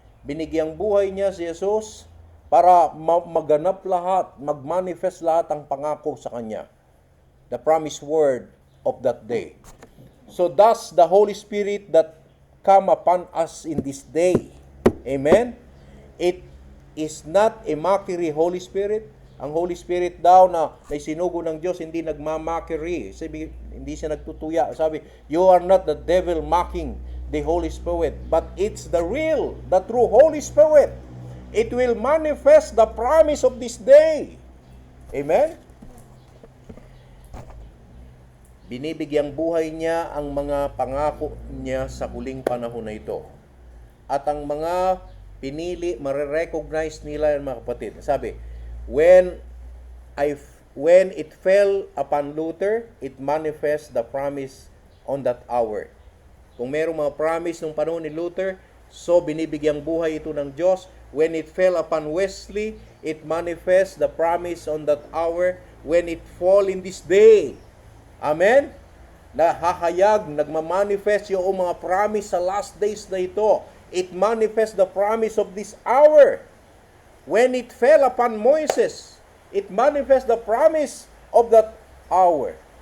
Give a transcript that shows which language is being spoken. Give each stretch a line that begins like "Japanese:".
Filipino: Binigyang buhay niya si Jesus para maganap lahat, magmanifest lahat ang pangako sa kanya.
English: The promised word of that day. So thus the Holy Spirit that come upon us in this day. Amen? It is not a mockery Holy Spirit.
Filipino: Ang Holy Spirit daw na sinugo ng Diyos, hindi nagmamockery. Sabi, hindi siya nagtutuya. Sabi,
English: you are not the devil mocking the Holy Spirit, but it's the real, the true Holy Spirit. It will manifest the promise of this day. Amen?
Filipino: Binibigyang buhay niya ang mga pangako niya sa huling panahon na ito. At ang mga pinili, marirecognize nila yan, mga kapatid. Sabi, when
English: when it fell upon Luther, it manifests the promise on that hour.
Filipino: Kung merong mga promise nung panahon ni Luther, so binibigyang buhay ito ng Diyos.
English: When it fell upon Wesley, it manifests the promise on that hour. When it fall in this day,
Filipino: amen? Nahahayag, nagmamanifest yung mga promise sa last days na ito.
English: It manifests the promise of this hour. When it fell upon Moses, it manifests the promise of that hour.